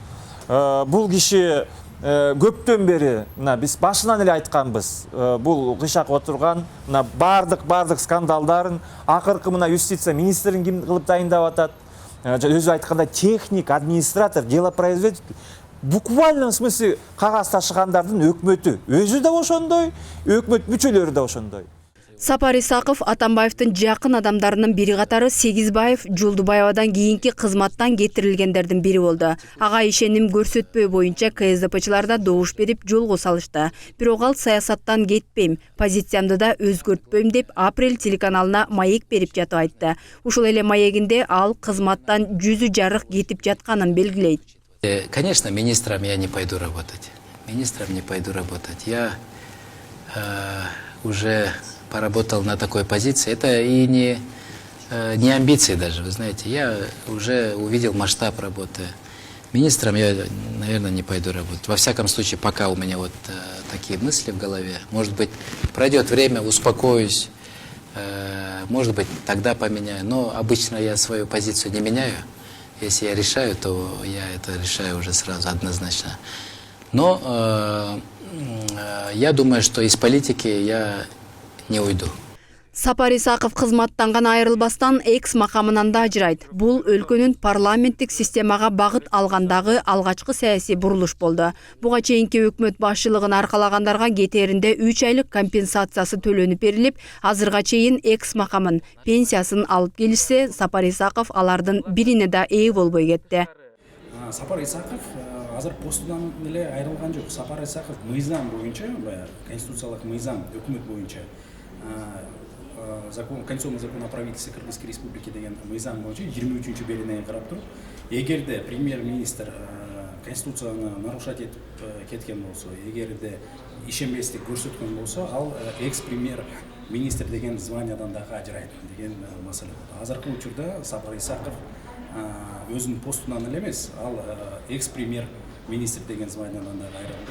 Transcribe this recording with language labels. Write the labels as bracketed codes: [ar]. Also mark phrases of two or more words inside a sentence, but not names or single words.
[ky] Бул киши көптөн бери мына биз башынан эле айтканбыз. Бул кыйшак отурган мына бардык скандалдарын акыркы мына юстиция министрин ким кылып дайындап атат. Өзү айткандай техник, администратор, делопроизводитель, [ru] буквально смысле [ky] кагаз ташыгандардын өкмөтү. Өзү да ошондой, өкмөт мүчөлөрү да ошондой. Сапар Исаков Атамбаевдин жакын адамдарынын бири катары Сегизбаев Жолдубаевадан кийинки кызматтан кетирилгендердин бири болду. Ага ишеним көрсөтпөө боюнча КСДПчыларда добуш берип жолго салышты. Бирок ал саясаттан кетпейм, позициямды да өзгөртпөйм деп Апрель телеканалына маек берип жатып айтты. Ушул эле маегинде ал кызматтан жүзү жарык кетип жатканын белгилейт. [ru] Конечно, министром я не пойду работать. Министром не пойду работать. Я уже поработал на такой позиции. Это и не амбиции даже, вы знаете. Я уже увидел масштаб работы. Министром я, наверное, не пойду работать. Во всяком случае, пока у меня вот такие мысли в голове. Может быть, пройдет время, успокоюсь. Может быть, тогда поменяю. Но обычно я свою позицию не меняю. Если я решаю, то я это решаю уже сразу, однозначно. Но я думаю, что из политики я не уйду. [ky] Сапар Исаков кызматтан айрылбастан экс макамынан да ажырайт. Бул өлкөнүн парламенттик системага багыт алгандагы алгачкы саясий бурулуш болду. Буга чейинки өкмөт башчылыгын аркалагандарга кетээринде 3 айлык компенсациясы төлөнүп берилип, азырга чейин экс макамын пенсиясын алып келишсе, Сапар Исаков алардын бирине да ээ болбой кетти. Сапар Исаков азыр постунан эле айрылган жок. Сапар Исаков мыйзам боюнча, конституциялык мыйзам өкмөт боюнча [ru] Конституционный закон о правительстве Кыргызской республики [ky] деген мыйзам боюнча 23-чү белине карап туруп, эгерде премьер-министр конституцияны нарушать этип кеткен болсо, эгерде ишенбестик көрсөткөн болсо, ал экс-премьер-министр деген званиядан дагы ажырайт деген маселе болду. Азыркы учурда Сапар Исаков өзүнүн постунан эле эмес, ал экс-премьер-министр деген званиядан дагы айрылды.